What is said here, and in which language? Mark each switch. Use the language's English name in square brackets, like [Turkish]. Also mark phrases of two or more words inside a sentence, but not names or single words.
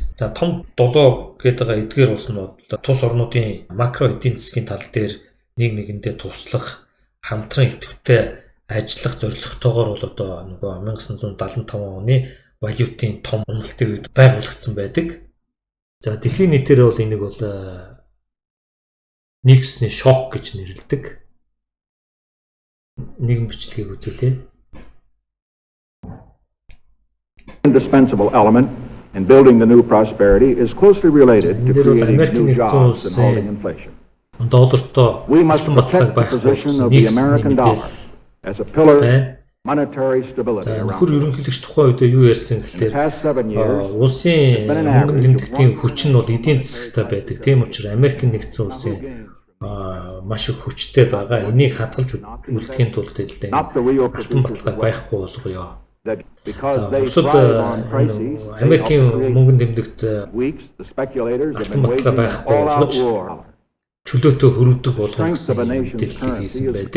[Mongolian] За том 7 гэдэг байгаа эдгээр улс нь тус орнуудын макро эдийн засгийн тал дээр нэг нэгэндээ туслах, хамтран идэвхтэй ажиллах зорилготойгоор бол одоо нөгөө 1975 оны валютын том уналтын үед байгуулагдсан байдаг. За дэлхийн нийтээр бол энийг бол нэгсний шок гэж нэрлэдэг. Нэгэн бичлэгийг үзүүлье. [English] Indispensable element in building the new prosperity is closely related to creating new jobs and holding inflation. We must protect the position of the American dollar as a pillar monetary stability around. [Mongolian] Хөр ерөнхийлөгч тухайн үед юу ярьсан гэхээр улсын хөнгөн тэмдэгтийн хүч нь бол эдийн засагтай байдаг. Тийм учраас Америкийн нэгдсэн улсын маш их хүчтэй байгаа. Энийг хадгалж үлдэхийн тулд алтан баталгааг байхгүй болгоё. Бусад Америкийн мөнгөн тэмдэгт алтан баталгаа байхгүй болгож чөлөөтөө хөрөвдөг болгох гэсэн мэдээлэл хийсэн байдаг.